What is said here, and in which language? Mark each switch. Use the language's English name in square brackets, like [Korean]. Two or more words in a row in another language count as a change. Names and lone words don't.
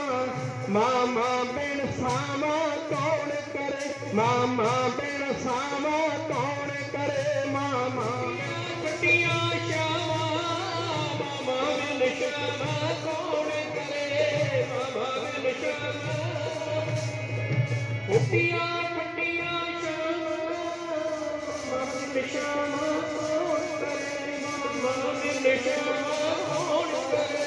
[Hindi] मामा बिन सावा कौन करे, मामा बिन सावा कौन करे, मामा [Punjabi] ਵੱਡੀਆਂ ਸ਼ਾਮਾਂ ਮਾਮਾ ਬਿਨ ਸ਼ਾਮਾਂ ਕੌਣ ਕਰੇ, ਮਾਮਾ ਬਿਨ ਸ਼ਾਮਾਂ ਵੱਡੀਆਂ ਵੱਡੀਆਂ ਸ਼ਾਮਾਂ ਮਾਮਾ ਬਿਨ ਸ਼ਾਮਾਂ ਕੌਣ ਕਰੇ, ਮਾਮਾ ਬਿਨ ਸ਼ਾਮਾਂ ਕੌਣ ਕਰੇ।